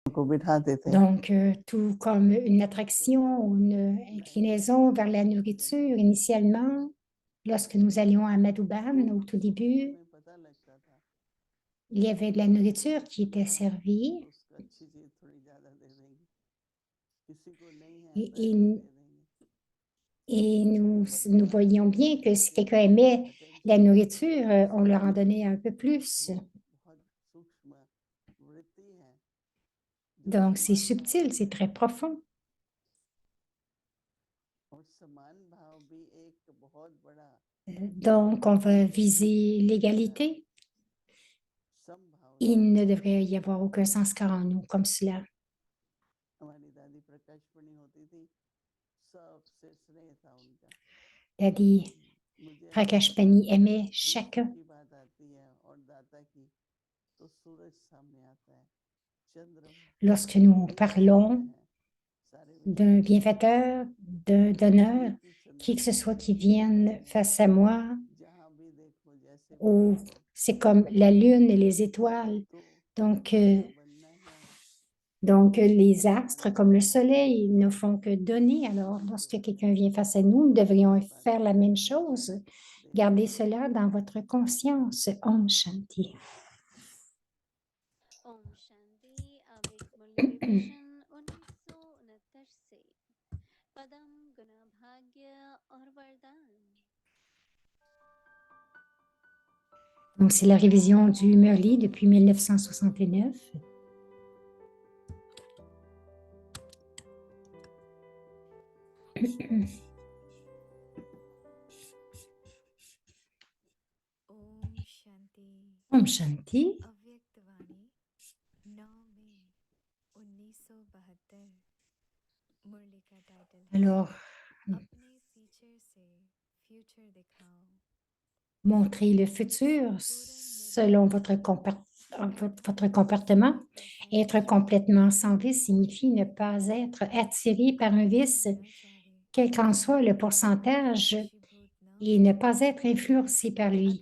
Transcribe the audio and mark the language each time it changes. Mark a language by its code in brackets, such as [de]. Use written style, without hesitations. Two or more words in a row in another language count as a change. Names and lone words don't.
[hi] को बिठाते थे। [fr] Donc, tout comme une attraction ou une inclinaison vers la nourriture, initialement, lorsque nous allions à Madhouban, au tout début, [hi] हमें पता लगता था [fr] il y avait de la nourriture qui était [hi] है [fr] servie [hi] तो उसको अच्छी चीज थोड़ी ज्यादा दे देंगे, किसी को नहीं है [fr] et, [hi] तो ऐसे [fr] et- [hi] दे देंगे। [fr] et [hi] तो वो [fr] nous [hi] बदलाव [fr] voyions bien que si [hi] एक [fr] quelqu'un aimait la [hi] अटेंशन [fr] nourriture, on leur en donnait un peu [hi] वो [fr] plus. [hi] बहुत सूक्ष्म वृत्ति है जो [fr] Donc, c'est [hi] समान भाव [fr] subtil, [hi] है। [fr] c'est très profond. [hi] और समान भाव भी एक बहुत बड़ा [fr] Donc, on va viser [hi] हमारा [fr] l'égalité. [hi] समभाव से [fr] Il ne devrait y avoir aucun sanskar en nous comme cela. [hi] हमारी दादी प्रकाशमणि होती थी, सबसे स्नेह था उनका। [fr] Daddy [hi] मुझे अगर [fr] Prakashpani aimait [hi] विष्णु [fr] chacun. [hi] की बात आती है और दाता की, तो सूरज सामने आता है, चंद्रमा [fr] Lorsque nous [hi] ये सामने [fr] parlons [hi] है, सारे [fr] d'un [hi] विश्व सामने है। [fr] bienfaiteur, d'un donneur, [hi] एक ही [fr] qui que ce [hi] चंद्रमा [fr] soit qui [hi] दिखाई [fr] vienne [hi] देता [fr] face à [hi] है, [fr] moi, [hi] जहां भी देखो जैसे भी [fr] ou [hi] देखो। [fr] c'est comme la lune et les étoiles. [hi] तो [fr] Donc, [hi] हमारा बनना है [fr] les [hi] समान [fr] astres, comme le [hi] भाव [fr] soleil, ils ne font que donner. Alors, lorsque [hi] विश्व [fr] quelqu'un [hi] बनाए, [fr] vient face à nous, nous devrions [hi] इस बात [fr] faire [hi] का [fr] la même [hi] ध्यान रखना [fr] chose. [hi] है, [fr] Gardez [hi] देखना है। [fr] cela dans votre conscience. [hi] Om Shanti. ओम शांति। avec मुरली विभाषण 1969 से पदम गुण भाग्य और वरदान। [fr] Donc, c'est la révision du Murli depuis 1969. [hi] ओम शांति। Om Shanti. अव्यक्तवाणी 9 मई 1972। मुरली का टाइटल है [fr] Alors, [hi] अपने फीचर से फ्यूचर दिखाओ। [fr] montrer le futur selon votre comportement. Être complètement sans vice signifie ne pas être attiré par un vice, quel qu'en soit le pourcentage, et ne pas être influencé par lui.